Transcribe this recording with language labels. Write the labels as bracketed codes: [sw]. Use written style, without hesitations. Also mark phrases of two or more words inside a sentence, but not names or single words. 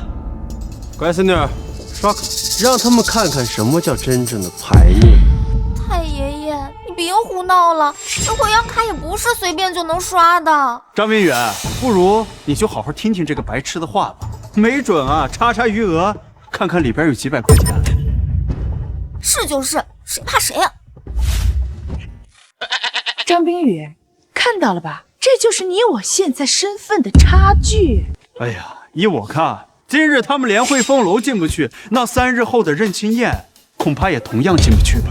[zh] 乖孫女，刷卡，讓他們看看什麼叫真正的牌面。太爺爺，你別胡鬧了，這會員卡也不是隨便就能刷的。張冰遠，不如你就好好聽聽這個白痴的話吧。沒準啊，查查餘額，看看裡邊有幾百塊錢。是就是，誰怕誰啊？張冰雨，看到了吧？這就是你我現在身份的差距。哎呀，依我看，今日他們連匯豐樓進不去，那3日後的認親宴恐怕也同樣進不去吧。